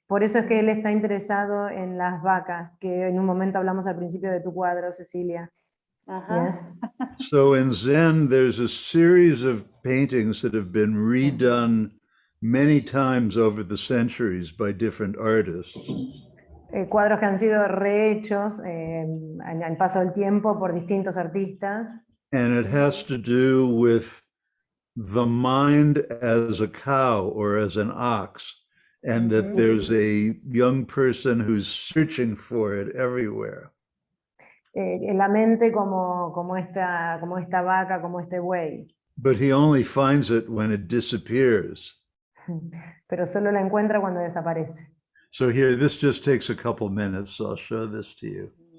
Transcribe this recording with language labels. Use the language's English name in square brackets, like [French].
[Spanish] Por eso es que él está interesado en las vacas, que en un momento hablamos al principio de tu cuadro, Cecilia. Uh-huh. [English] Yes. so in Zen, there's a series of paintings that have been redone many times over the centuries by different artists. [Spanish] Cuadros que han sido rehechos al paso del tiempo por distintos artistas. [English] And it has to do with the mind as a cow or as an ox, and that there's a young person who's searching for it everywhere. [Spanish] La mente como esta vaca, como este buey. [English] But he only finds it when it disappears. [Spanish] Pero solo la encuentra cuando desaparece. [English] So here, this just takes a couple minutes. I'll show this to you.